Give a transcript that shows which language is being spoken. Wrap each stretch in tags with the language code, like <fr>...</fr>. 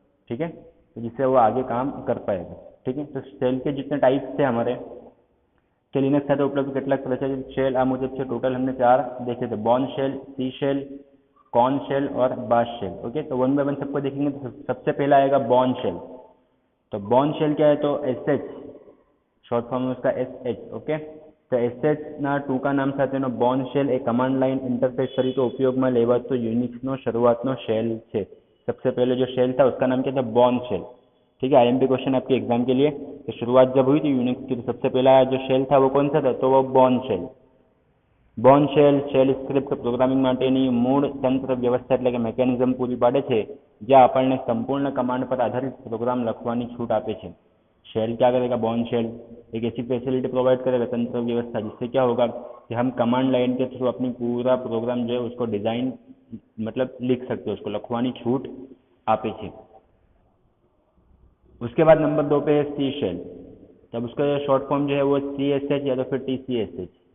<hi>ठीक है, तो जिससे वो आगे काम कर पाएगा। ठीक है, तो शेल के जितने टाइप्स थे हमारे के लिनक्स</hi> <gu>સાથે ઉપલબ્ધ કેટલાક પ્રચલિત શેલ આ મુજબ છે।</gu> <hi>टोटल हमने 4 देखे थे, बॉर्न शेल, सी शेल, कॉर्न शेल और बाश शेल। ओके, तो वन बाय वन सबको देखेंगे। तो सबसे पहला आएगा बॉर्न शेल। तो बॉर्न शेल क्या है? तो SH, શોર્ટ ફોર્મ उसका SH।</hi> <gu>ओके, તો SH ના ટૂંકા નામ સાથેનો બોર્ન શેલ એ કમાન્ડ લાઇન ઇન્ટરફેસ તરીકે ઉપયોગમાં લેવાતો યુનિક્સનો શરૂઆતનો શેલ છે।</gu> <hi>सबसे पहले जो शेल था उसका नाम क्या था? Born shell. ठीक है, IMP क्वेश्चन आपके एग्जाम के लिए, तो शुरुआत जब हुई थी यूनिक्स की, तो सबसे पहला जो शेल था वो कौन सा था? तो वो born shell.</hi> <gu>Born shell script programming માટેની મૂળ તંત્ર વ્યવસ્થા એટલે કે મેકેનિઝમ પૂરી પાડે છે, જે આપણને સંપૂર્ણ કમાન્ડ પર આધારિત પ્રોગ્રામ લખવાની છૂટ આપે છે।</gu> <hi>शेल क्या करेगा? बॉर्न शेल एक ऐसी फैसिलिटी प्रोवाइड करेगा, तंत्र व्यवस्था, जिससे क्या होगा कि हम कमांड लाइन के थ्रू अपनी पूरा प्रोग्राम जो है उसको डिजाइन मतलब लिख सकते हैं, उसको</hi> <gu>लखवानी छूट आपे छे।</gu> <hi>उसके बाद नंबर 2 पे है सी शेल। तब उसका शॉर्ट फॉर्म जो है वो CSH या तो फिर TCSH।</hi>